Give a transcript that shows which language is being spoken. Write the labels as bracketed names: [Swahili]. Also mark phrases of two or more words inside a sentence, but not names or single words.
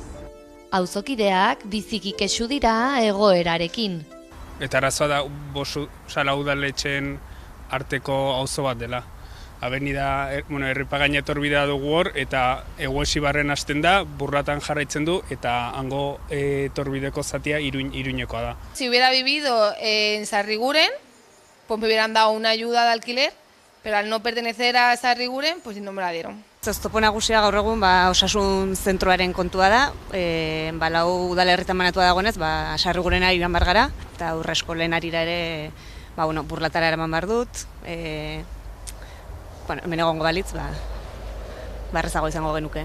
[Basque] Auzokideak biziki kexu dira egoerarekin. Eta arazoa da Bost udaletxeen arteko auzo bat dela. Avenida, Erripagaina etorbidea dugu hor, eta Eguesibarren hasten da, Burratan jarraitzen du, eta hango etorbideko zatia Iruñekoa da. [Spanish] Si hubiera vivido en Sarriguren, pues me hubieran dado una ayuda de alquiler, pero al no pertenecer a Sarriguren, pues no me la dieron. [Basque] Oztopo nagusia gaur egun osasun zentroaren kontua da, lau udalerritan banatua dagoenez, Sarrigurenera joan behar gara, eta aurre eskolen arira ere Burlatara eraman behar dut. Hemen egongo balitz, barrezago izango genuke.